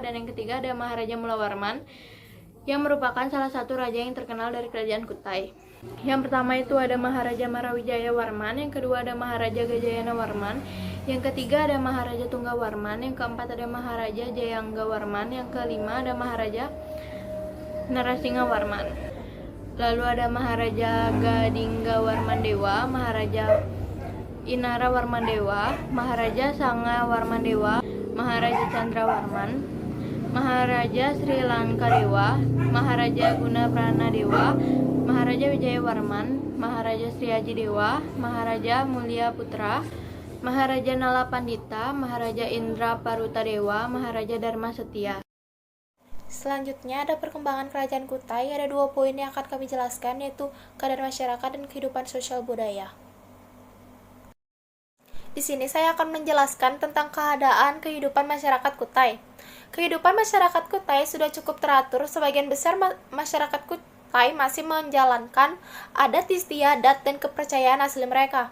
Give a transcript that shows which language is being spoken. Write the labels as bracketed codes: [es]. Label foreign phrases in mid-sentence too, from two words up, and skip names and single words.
[id] Dan yang ketiga ada Maharaja Mulawarman, yang merupakan salah satu raja yang terkenal dari Kerajaan Kutai. Yang pertama itu ada Maharaja Marawijaya Warman, yang kedua ada Maharaja Gajayana Warman, yang ketiga ada Maharaja Tunggawarman, yang keempat ada Maharaja Jayangga Warman, yang kelima ada Maharaja Narasingha Warman. Lalu ada Maharaja Gadingga Warmandewa, Maharaja Inara Warmandewa, Maharaja Sanga Warmandewa, Maharaja Chandra Warman, Maharaja Sri Lankadewa, Maharaja Guna Pranadewa, Maharaja Wijaya Warman, Maharaja Sri Aji Dewa, Maharaja Mulia Putra, Maharaja Nala Pandita, Maharaja Indra Paruta Dewa, Maharaja Dharma Setia. Selanjutnya ada perkembangan Kerajaan Kutai. Ada 2 poin yang akan kami jelaskan, yaitu keadaan masyarakat dan kehidupan sosial budaya. Di sini saya akan menjelaskan tentang keadaan kehidupan masyarakat Kutai. Kehidupan masyarakat Kutai sudah cukup teratur. Sebagian besar masyarakat Kutai masih menjalankan adat istiadat dan kepercayaan asli mereka.